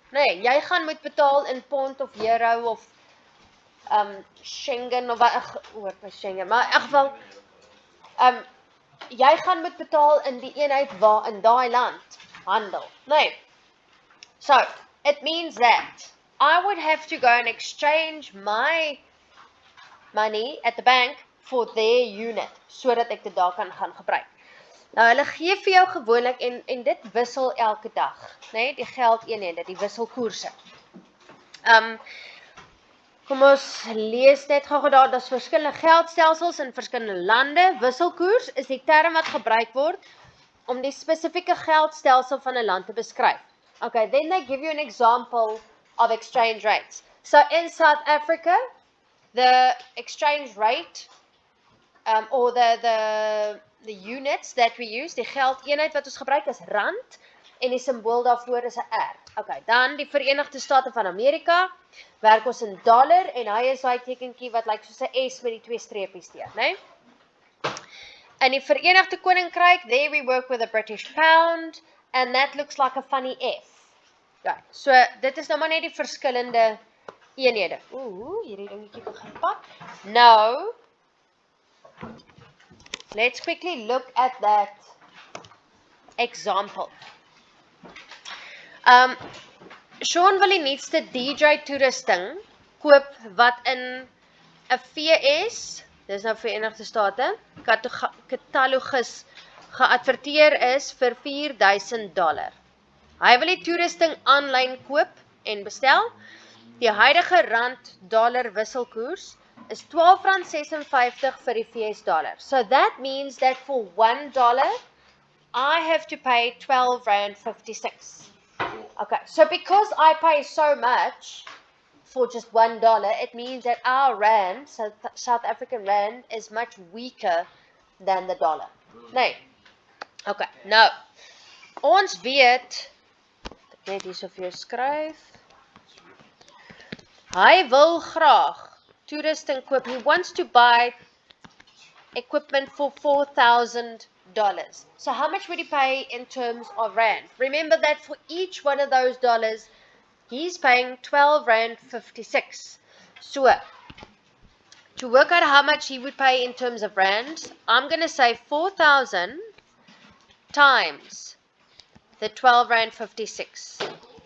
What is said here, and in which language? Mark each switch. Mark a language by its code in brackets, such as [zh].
[af] Nee, jy gaan moet betaal in pond of euro of Schengen of wat Schengen, maar in elk geval jy gaan moet betaal in die eenheid waar in daai land handel. Nee. [en] So, it means that I would have to go and exchange my money at the bank for their unit, [af] sodat ek dit daar kan gaan gebruik. Nou, hulle gee vir jou gewoonlik, en dit wissel elke dag, nee, die geldeenhede, die wisselkoerse. Kom ons lees net gou daar, daar's verskillende geldstelsels in verskillende lande. Wisselkoers is die term wat gebruik word om die spesifieke geldstelsel van 'n land te beskryf. [en] Okay, then they give you an example of exchange rates. So in South Africa, the exchange rate, or the units that we use, [af] die geldeenheid wat ons gebruik is rand, en die symbool daarvoor is 'n R. Okay, dan die Verenigde State van Amerika, werk ons in dollar, en hy is daai tekenkie wat lyk soos 'n S met die 2 streepies teer, né? In die Verenigde Koninkryk, [en] there we work with a British pound, and that looks like a funny F. [af] Ja, so dit is nou maar net die verskillende eenhede. Hierdie dingetjie begin pak. [en] Now, let's quickly look at that example. [af] Sean wil die nuutste DJ toerusting koop wat in 'n VS, dis nou Verenigde State, katalogus geadverteer is vir $4,000. Hy wil die toerusting aanlyn koop en bestel. Die huidige rand-dollar wisselkoers is R12.56 vir die VS dollar. [en] So that means that for $1, I have to pay R12.56. Okay, so because I pay so much for just $1, it means that our rand, South African rand, is much weaker than the dollar. [af] Nee. Okay, nou, ons weet, ek net hier so vir jou skryf, hy wil graag toerusting koop. [en] He wants to buy equipment for $4,000. So how much would he pay in terms of rand? Remember that for each one of those dollars, he's paying R12.56. So, to work out how much he would pay in terms of rand, I'm going to say 4,000 times the R12.56.